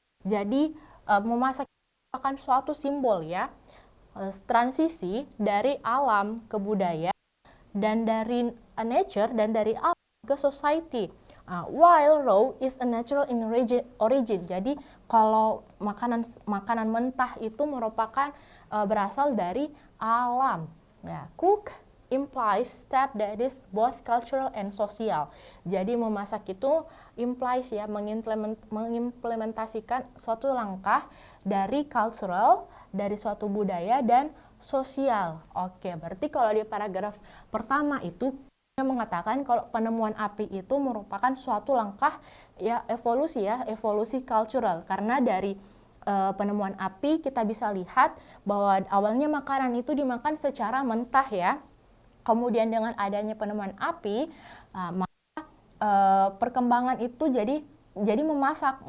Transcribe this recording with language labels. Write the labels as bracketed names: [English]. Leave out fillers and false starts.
[Indonesian] Jadi memasak merupakan suatu simbol ya, transisi dari alam ke budaya, dan dari nature dan dari alam ke society. [English] While raw is a natural in origin. [Indonesian] Jadi kalau makanan mentah itu merupakan berasal dari alam. [English] Ya, cook implies step that is both cultural and social. [Indonesian] Jadi memasak itu implies ya, mengimplementasikan suatu langkah dari cultural, dari suatu budaya dan sosial. Oke, berarti kalau di paragraf pertama itu yang mengatakan kalau penemuan api itu merupakan suatu langkah ya, evolusi cultural, karena dari penemuan api kita bisa lihat bahwa awalnya makanan itu dimakan secara mentah ya, kemudian dengan adanya penemuan api maka perkembangan itu jadi memasak.